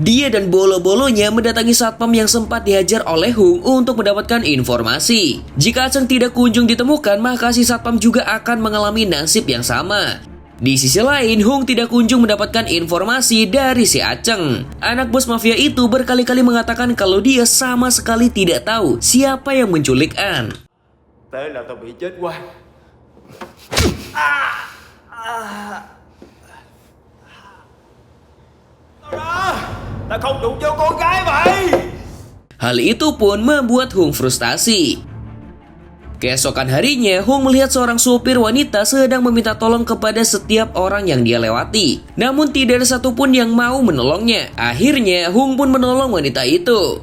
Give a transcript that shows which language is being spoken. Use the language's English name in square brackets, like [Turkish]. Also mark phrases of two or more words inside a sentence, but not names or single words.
[Indonesian] Dia dan bolo-bolonya mendatangi satpam yang sempat dihajar oleh Hung untuk mendapatkan informasi. Jika Aceng tidak kunjung ditemukan, maka si satpam juga akan mengalami nasib yang sama. Di sisi lain, Hung tidak kunjung mendapatkan informasi dari si Aceng. Anak bos mafia itu berkali-kali mengatakan kalau dia sama sekali tidak tahu siapa yang menculik An. [Vietnamese] Thế là tao bị chết oan. Tao không đụng vô con gái mày. [Indonesian] Hal itu pun membuat Hung frustasi. Keesokan harinya, Hung melihat seorang supir wanita sedang meminta tolong kepada setiap orang yang dia lewati. Namun tidak ada satupun yang mau menolongnya. Akhirnya, Hung pun menolong wanita itu.